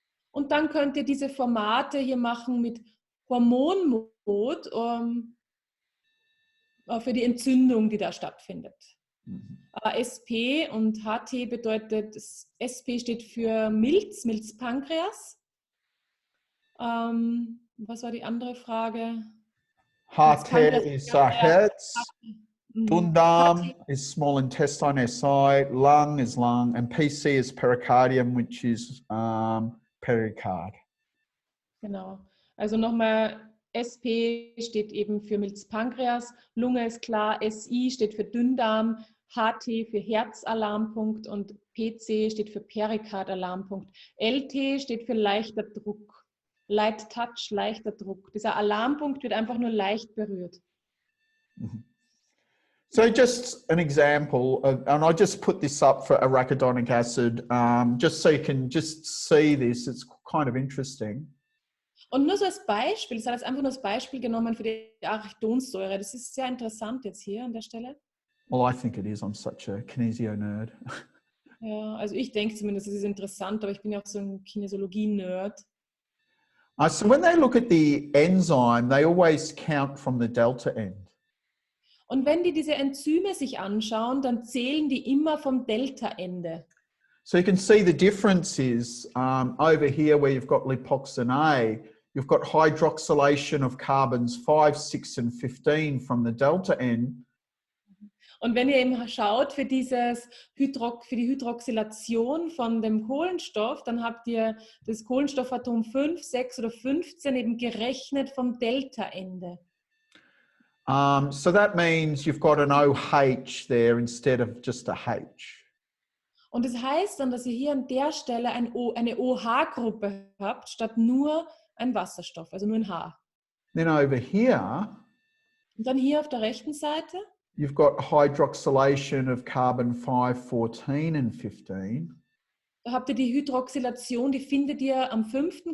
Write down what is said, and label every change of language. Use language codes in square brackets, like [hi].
[de] Und dann könnt ihr diese Formate hier machen mit Hormonmod für die Entzündung, die da stattfindet. SP und HT bedeutet, SP steht für Milz-Pankreas. Was war die andere Frage? [en] HT is Herz, Dünndarm is small intestine, SI, lung is lung, and PC is pericardium, which is pericard. [de] Genau. Also nochmal, SP steht eben für Milz-Pankreas, Lunge ist klar, SI steht für Dünndarm, HT für Herzalarmpunkt und PC steht für Perikardalarmpunkt. LT steht für leichter Druck. Light Touch, leichter Druck. Dieser Alarmpunkt wird einfach nur leicht berührt. [en] So just an example, and I just put this up for arachidonic acid, just so you can just see this. It's kind of interesting. [de] Und nur so als Beispiel, ich habe jetzt einfach nur als Beispiel genommen für die Arachidonsäure. Das ist sehr interessant jetzt hier an der Stelle. [en] Well, I think it is. I'm such a kinesio-nerd. [de] Ja, also ich denke zumindest, es ist interessant, aber ich bin ja auch so ein Kinesiologie-Nerd. [en] So when they look at the enzyme, they always count from the delta end. [de] Und wenn die diese Enzyme sich anschauen, dann zählen die immer vom Delta-Ende. [en] So you can see the difference is over here where you've got lipoxin A, you've got hydroxylation of carbons 5, 6 and 15 from the delta end. [de] Und wenn ihr eben schaut für die Hydroxylation von dem Kohlenstoff, dann habt ihr das Kohlenstoffatom 5, 6 oder 15 eben gerechnet vom Delta-Ende. [en] So that means you've got an OH there instead of just a H. [de] Und das heißt dann, dass ihr hier an der Stelle eine OH-Gruppe habt, statt nur ein Wasserstoff, also nur ein H. [en] Then over here, [de] und dann hier auf der rechten Seite, [en] you've got hydroxylation of carbon 5, 14 and 15. [de] Da habt ihr die Hydroxylation, die findet ihr am 5.